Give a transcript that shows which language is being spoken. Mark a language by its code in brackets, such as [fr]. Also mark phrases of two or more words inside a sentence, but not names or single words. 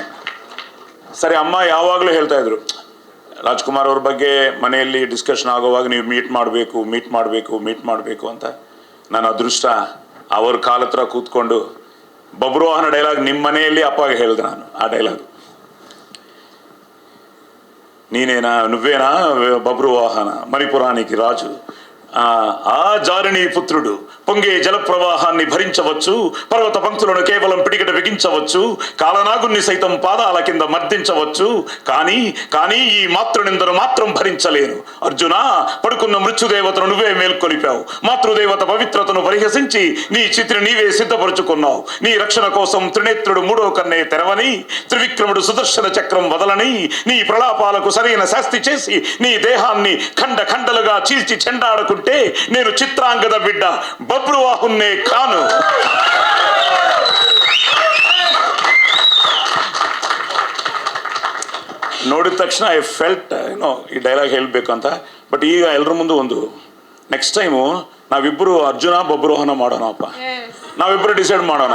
[kn] ಸರಿ, ಅಮ್ಮ ಯಾವಾಗಲೂ ಹೇಳ್ತಾಯಿದ್ರು ರಾಜ್ಕುಮಾರ್ ಅವ್ರ ಬಗ್ಗೆ ಮನೆಯಲ್ಲಿ ಡಿಸ್ಕಷನ್ ಆಗೋವಾಗ ನೀವು ಮೀಟ್ ಮಾಡಬೇಕು ಅಂತ. ನನ್ನ ಅದೃಷ್ಟ ಅವ್ರ ಕಾಲ ಹತ್ರ ಕೂತ್ಕೊಂಡು ಬಬ್ರುವಾಹನ ಡೈಲಾಗ್ ನಿಮ್ಮ ಮನೆಯಲ್ಲಿ ಅಪ್ಪಗೆ ಹೇಳಿದೆ ನಾನು. ಆ ಡೈಲಾಗ್ ನೀನೇನಾ, [te] నువ్వేనా బబ్రువాహన, [kn] ಮಣಿಪುರಾಣಿಗೆ ರಾಜು, [te] ఆ జారిణీ పుత్రుడు పొంగే జలప్రవాహాన్ని భరించవచ్చు, పర్వత పంక్తులను కేవలం పిడికిట బిగించవచ్చు, కాలనాగుణ్ణి సైతం పాదాల కింద మర్దించవచ్చు, కానీ ఈ మాతృనిందను మాత్రం భరించలేను. అర్జున, పడుకున్న మృత్యుదేవతను నువ్వే మేల్కొలిపావు. మాతృదేవత పవిత్రతను పరిహసించి నీ చిత్రి నీవే సిద్ధపరుచుకున్నావు. నీ రక్షణ కోసం త్రినేత్రుడు మూడో కన్నే తెరవని, త్రివిక్రముడు సుదర్శన చక్రం వదలని, నీ ప్రలాపాలకు సరైన శాస్తి చేసి నీ దేహాన్ని ఖండ ఖండలుగా చీల్చి చెండాడుకుంటే నేను చిత్రాంగద బిడ్డ బబ్రువాహున్నే కాను. [kn] ನೋಡಿದ ತಕ್ಷಣ [en] I felt [kn] ಈ ಡೈಲಾಗ್ ಹೇಳಬೇಕು ಅಂತ. ಬಟ್ ಈಗ ಎಲ್ಲರ ಮುಂದೆ ಒಂದು [en] next time [kn] ನಾವಿಬ್ಬರು ಅರ್ಜುನ ಬಬ್ರುವಾಹನ ಮಾಡೋಣಪ್ಪ. ನಾವಿಬ್ಬರು ಡಿಸೈಡ್ ಮಾಡೋಣ.